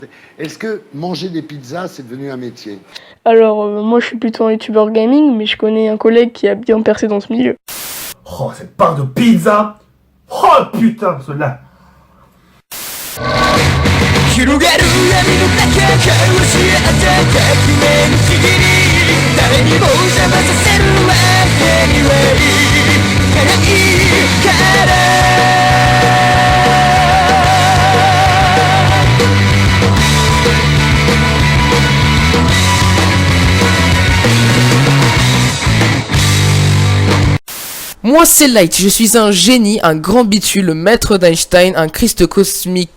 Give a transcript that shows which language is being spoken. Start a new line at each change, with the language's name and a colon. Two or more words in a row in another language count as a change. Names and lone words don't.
French: Est-ce que manger des pizzas, c'est devenu un métier? Alors, moi je suis plutôt un youtubeur gaming, mais je connais un collègue qui a bien percé dans ce milieu. Oh, cette part de pizza! Oh putain, cela!
Japanese: 広がる闇の中交わし合った革命のちぎり誰にも邪魔させるわけにはいかないから
French: Moi c'est Light, je suis un génie, un grand bitu, le maître d'Einstein, un Christ cosmique.